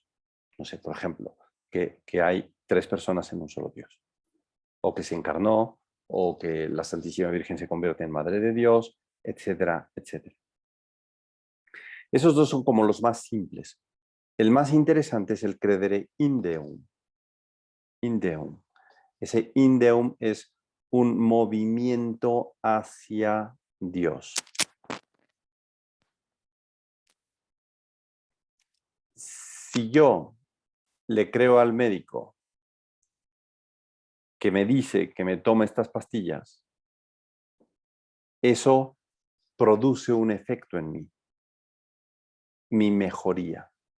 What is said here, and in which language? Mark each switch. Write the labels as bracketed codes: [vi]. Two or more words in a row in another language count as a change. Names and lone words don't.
[es] No sé, por ejemplo, que hay 3 personas en un solo Dios. O que se encarnó, o que la Santísima Virgen se convierte en Madre de Dios, etcétera, etcétera. Esos dos son como los más simples. El más interesante es el [la] credere in Deum. In Deum. [es] Ese [la] in Deum [es] es un movimiento hacia Dios. Si yo le creo al médico que me dice que me tome estas pastillas, eso produce un efecto en mí, mi mejoría.